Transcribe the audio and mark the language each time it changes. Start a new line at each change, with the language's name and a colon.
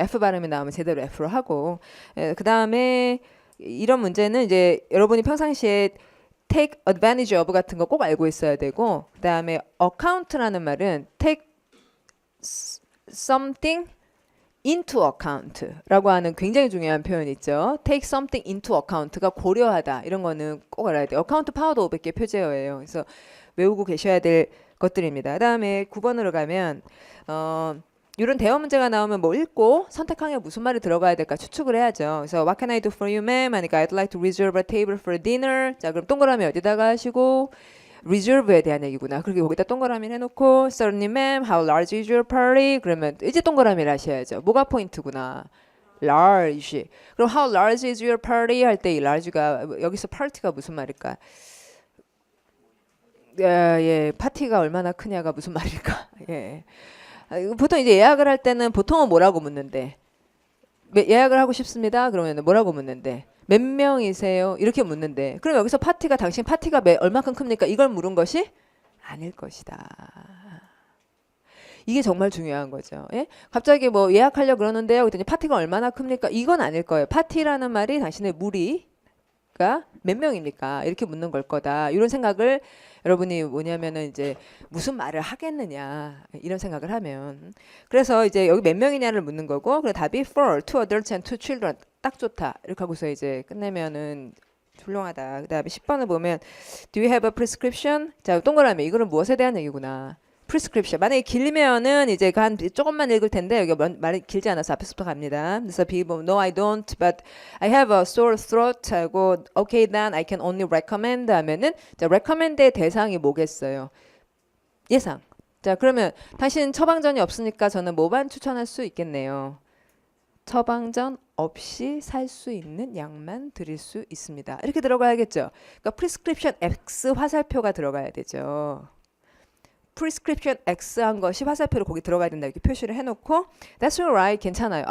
Korean: F 발음이 나오면 제대로 F로 하고 그 다음에 이런 문제는 이제 여러분이 평상시에
English: take advantage of
Korean: 같은 거 꼭 알고 있어야 되고 그 다음에 account라는 말은
English: take something into account
Korean: 라고 하는 굉장히 중요한 표현 있죠.
English: take something into account
Korean: 가 고려하다 이런 거는 꼭 알아야 돼요. account 파워도 500개 표제어예요. 그래서 외우고 계셔야 될 것들입니다. 그 다음에 9번으로 가면 이런 대화 문제가 나오면 뭐 읽고 선택항에 무슨 말이 들어가야 될까 추측을 해야죠. 그래서
English: What can I do for you, ma'am?
Korean: 하니까
English: I'd like to reserve a table for dinner.
Korean: 자, 그럼 동그라미 어디다가 하시고 reserve에 대한 얘기구나. 그렇게 거기다 동그라미를 해놓고
English: Certainly, ma'am. How large is your party?
Korean: 그러면 이제 동그라미를 하셔야죠. 뭐가 포인트구나. large. 그럼
English: how large is your party?
Korean: 할 때 이 large가 여기서 party가 무슨 말일까? 예, 파티가 얼마나 크냐가 무슨 말일까? 예. 보통 이제 예약을 할 때는 보통은 뭐라고 묻는데 예약을 하고 싶습니다. 그러면 뭐라고 묻는데 몇 명이세요? 이렇게 묻는데 그럼 여기서 당신 파티가 얼마큼 큽니까? 이걸 물은 것이 아닐 것이다. 이게 정말 중요한 거죠. 예? 갑자기 뭐 예약하려고 그러는데요. 그랬더니 파티가 얼마나 큽니까? 이건 아닐 거예요. 파티라는 말이 당신의 무리가 몇 명입니까? 이렇게 묻는 걸 거다. 이런 생각을 여러분이 뭐냐면은 이제 무슨 말을 하겠느냐 이런 생각을 하면 그래서 이제 여기 몇 명이냐를 묻는 거고 그래 답이
English: for two adults and two children
Korean: 딱 좋다 이렇게 하고서 이제 끝내면은 훌륭하다. 그다음에
English: 10번을 보면 do you have a prescription?
Korean: 자, 동그라미 이거는 무엇에 대한 얘기구나. prescription 만약에 길면은 이제 한 조금만 읽을 텐데 여기 말이 길지 않아서 앞에서부터 갑니다. 그래서 B 보면
English: no I don't but I have a sore throat
Korean: 하고
English: okay then I can only recommend
Korean: 하면은 자
English: recommend의
Korean: 대상이 뭐겠어요? 예상. 자 그러면 당신 처방전이 없으니까 저는 뭐만 추천할 수 있겠네요. 처방전 없이 살 수 있는 약만 드릴 수 있습니다. 이렇게 들어가야겠죠. 그러니까 prescription X 화살표가 들어가야 되죠. prescription X 한 것이 화살표로 거기 들어가야 된다 이렇게 표시를 해놓고
English: that's alright
Korean: 괜찮아요.